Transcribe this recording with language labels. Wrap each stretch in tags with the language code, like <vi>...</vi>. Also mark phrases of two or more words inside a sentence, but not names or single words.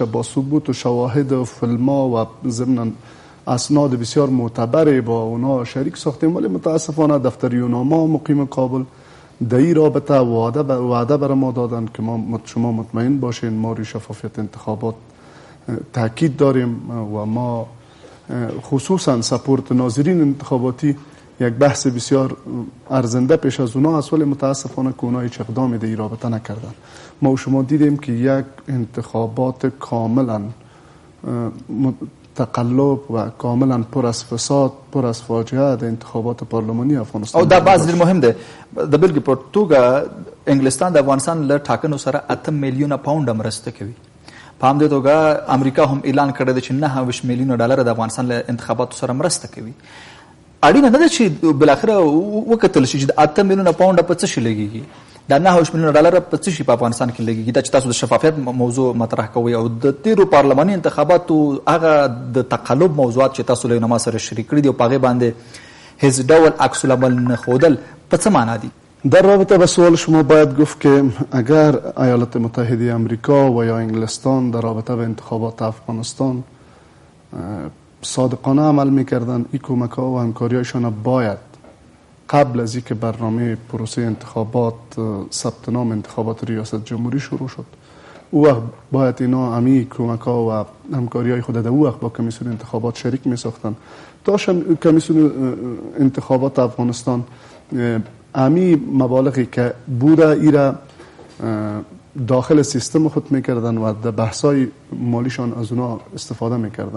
<fa>با ثبوت و شواهد و فیلم‌ها و ضمناً اسناد بسیار معتبر با اونا شریک ساختیم، ولی متاسفانه دفتر یوناما مقیم کابل در این رابطه وعده بر ما دادن که شما مطمئن باشین ما روی شفافیت انتخابات تاکید داریم و ما خصوصا سپورت ناظرین انتخاباتی یک بحث بسیار ارزنده پیش از اونا است، ولی متاسفانه که اونا هیچ اقدامی در این رابطه نکردن. ما و شما دیدیم که یک انتخابات کاملا تقلب و کاملا پر از فساد، پر از فاجعه د انتخابات پارلمانی افغانستان.</fa> <ps>او دا باز ډیر مهم دی. د بلګې په توګه انګلستان د افغانستان له ټاکنو سره 8 میلیونه پاونډ مرسته کوي. په همدې توګه امریکا هم اعلان کړی دی چې 9 میلیونه ډالر د افغانستان له انتخاباتو سره مرسته کوي. اړینه نه ده چې بلاخره وکتل شي چې د 8 میلیونه پاونډ په څه شي لګیږي، دا 9 میلیونه ډالر په څه شي په افغانستان کې لګیږي. دا چې تاسو د شفافیت موضوع مطرح کوئ او د تیرو پارلماني انتخاباتو هغه د تقلب موضوعات چې تاسو له ما سره شریک کړي دي او په هغې باندې هیڅ ډول عکس العمل نه ښودل په څه معنا دي؟</ps> <fa>در رابطه با سوال شما باید گفت که اگر ایالات متحده امریکا و یا انگلستان در رابطه با انتخابات افغانستان صادقانه عمل میکردن، این کمک ها و همکاری هایشان باید قبل از اینکه برنامه پروسه انتخابات ثبت نام انتخابات ریاست جمهوری شروع شد، او وقت باید اینا امی کمک ها و همکاری های خود در او وقت با کمیسیون انتخابات شریک می ساختن تا کمیسیون انتخابات افغانستان امی مبالغی که بوده ایره داخل سیستم خود میکردن و در بحثای مالیشان از اونا استفاده میکردن.</fa>